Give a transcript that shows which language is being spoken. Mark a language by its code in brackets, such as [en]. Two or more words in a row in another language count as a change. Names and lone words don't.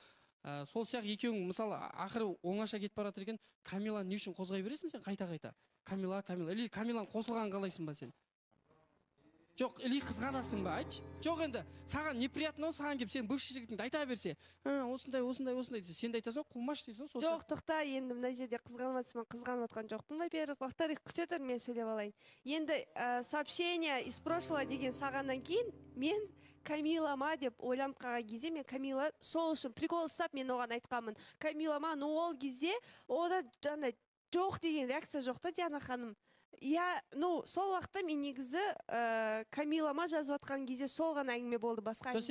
[kk] Сол сияқты екеуің мысалы ақыры оңаша кетіп бара жатыр екен, Камиланы не үшін қозғай бересің сен қайта? Камила, или Камиланы қосылғанын қалайсың ба сен? Жоқ, или қызғанасың ба, айтшы? Жоқ, енді саған неприятно, саған келіп сен бывший жігітіңді айта берсе, осындай десе, сен де айтасың, қумаш дейсің. Жоқ, тоқта, енді мына жерде қызғанып жатқан жоқпын, [ru] во-первых, во-вторых, [kk] күте тұр, мен сөйлеп алайын. Енді [ru] сообщение из прошлого [kk] деген сағаннан кейін мен Камилама деп ойланып қалған кезде мен Камила сол үшін прикол ұстап мен оған айтқанмын. Камилама, но ол кезде ода жаңа жоқ деген реакция жоқ та, Диана ханым. Сол уақытта мен негізі Камилама жазып жатқан кезде сол ғана әңгіме болды, басқа әңгіме.